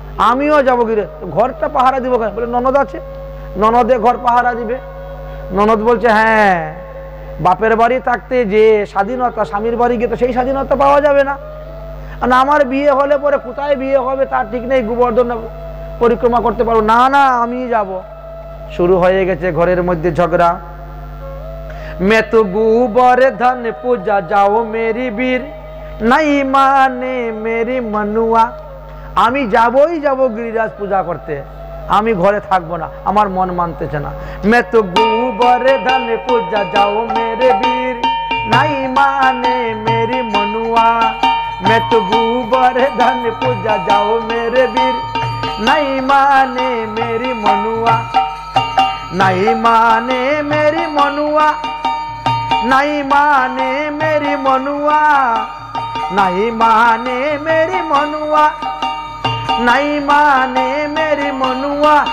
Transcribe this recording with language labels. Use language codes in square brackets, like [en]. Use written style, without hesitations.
[bn] আমিও যাবো গিরে, ঘরটা পাহারা দিব। বলে ননদ আছে, ননদে ঘর পাহারা দিবে। ননদ বলছে, হ্যাঁ, বাপের বাড়ি থাকতে যে স্বাধীনতা, স্বামীর বাড়ি গিয়ে তো সেই স্বাধীনতা পাওয়া যাবে না। আমার বিয়ে হলে পরে কোথায় বিয়ে হবে তার ঠিক নেই, গোবর্ধন পরিক্রমা করতে পারবো না। না, আমি যাব। শুরু হয়ে গেছে ঘরের মধ্যে ঝগড়া। [hi] मैं तो गोवर्धन पूजा जाओ मेरी वीर, नहीं माने मेरी मनुआ। [bn] আমি যাবই যাব গিরিরাজ পূজা করতে, আমি ঘরে থাকবো না, আমার মন মানতেছে না। [hi] मैं तो गोवर्धन पूजा जाओ मेरे वीर, नहीं माने मेरी मनुआ। मैं तो गोवर्धन पूजा जाओ मेरे वीर, नहीं माने मेरी मनुआ। नहीं माने मेरी मनुआ, नहीं माने मेरी मनुआ, नहीं माने मेरी मनुआ, नहीं माने मेरी मनुआ।